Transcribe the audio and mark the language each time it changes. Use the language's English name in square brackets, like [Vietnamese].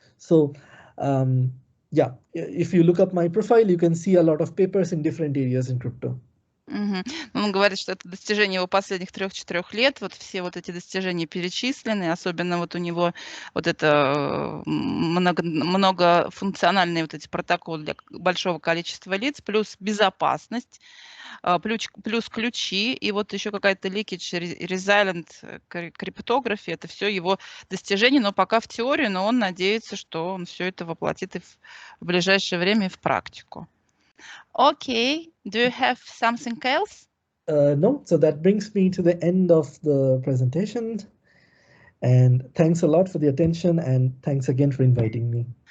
[English] So yeah, if you look up my profile, you can see a lot of papers in different areas in crypto. [Russian] Он говорит, что это достижение его последних 3-4 лет. Вот все вот эти достижения перечислены, особенно вот у него вот это многофункциональные вот эти протоколы для большого количества лиц, плюс безопасность, плюс ключи, и вот еще какая-то leakage resilient криптография. Это все его достижения, но пока в теории, но он надеется, что он все это воплотит и в ближайшее время и в практику. [English] Okay, do you have something else? No, so that brings me to the end of the presentation. And thanks a lot for the attention, and thanks again for inviting me.